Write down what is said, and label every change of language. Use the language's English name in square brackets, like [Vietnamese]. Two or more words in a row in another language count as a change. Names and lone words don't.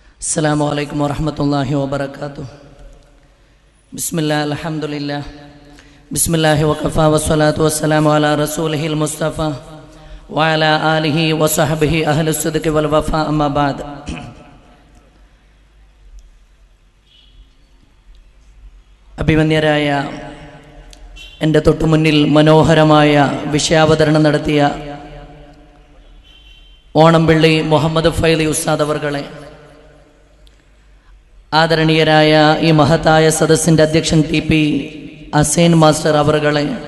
[Arabic] السلام عليكم ورحمة الله وبركاته. بسم الله الحمد لله بسم الله وكفى والصلاة والسلام على رسوله المصطفى وعلى آله وصحبه أهل الصدق والوفاء أما بعد. [Malayalam] അഭിമന്യരായ എൻ്റെ തൊട്ടുമുന്നിൽ മനോഹരമായ വിഷയാവതരണം നടത്തിയ ഓണംപിള്ളി മുഹമ്മദ് ഫൈലി ഉസ്താദ് അവർകളെ, ആദരണീയരായ ഈ മഹത്തായ സദസ്സിൻ്റെ അധ്യക്ഷൻ TP അസൈൻ മാസ്റ്റർ അവർകളെ,